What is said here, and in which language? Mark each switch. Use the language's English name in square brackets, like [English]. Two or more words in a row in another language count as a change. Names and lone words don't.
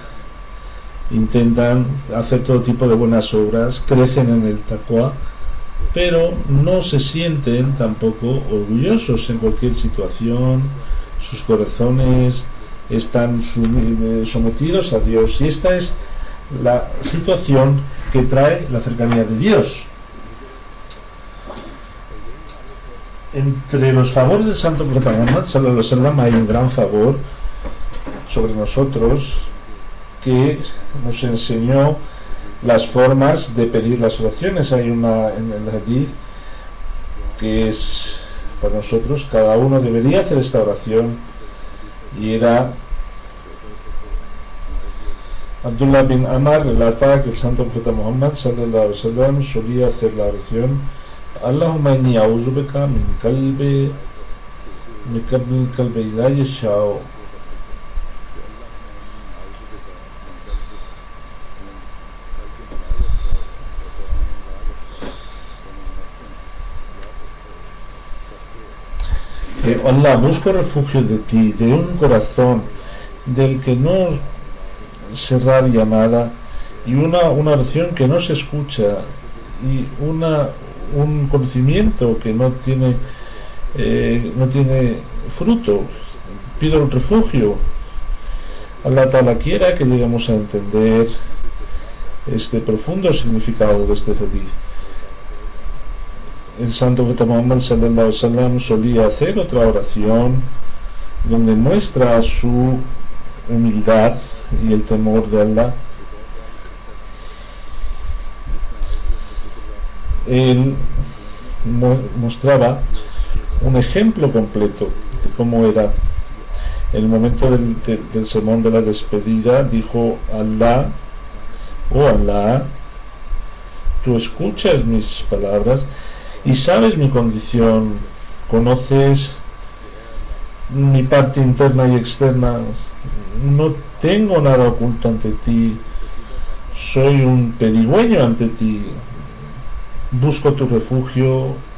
[Spanish] Intentan hacer todo tipo de buenas obras, crecen en el taqwa, pero no se sienten tampoco orgullosos en cualquier situación. Sus corazones están sometidos a Dios, y esta es la situación que trae la cercanía de Dios. Entre los favores del Santo Profeta Muhammad [Arabic] صلى الله عليه وسلم [Spanish] hay un gran favor sobre nosotros, que nos enseñó las formas de pedir las oraciones. Hay una en el hadith que es para nosotros, cada uno debería hacer esta oración, y era Abdullah bin Amar relata que el Santo Profeta Muhammad [Arabic] صلى الله عليه وسلم [Spanish] solía hacer la oración: [Arabic] اللهم إني أعوذ بك من قلب لا يخشع. [Spanish] Allah, busco refugio de ti, de un corazón del que no se radia nada, y una oración que no se escucha, y un conocimiento que no tiene fruto. Pido el refugio. [Arabic] الله تعالى [Spanish] quiera que lleguemos a entender este profundo significado de este hadith. El Santo Profeta Muhammad [Arabic] صلى الله عليه وسلم [Spanish] solía hacer otra oración donde muestra su humildad y el temor de Allah. Él mostraba un ejemplo completo de cómo era. En el momento del sermón de la despedida dijo: Allah, oh Allah, tú escuchas mis palabras y sabes mi condición, conoces mi parte interna y externa, no tengo nada oculto ante ti, soy un pedigüeño ante ti, busco tu refugio.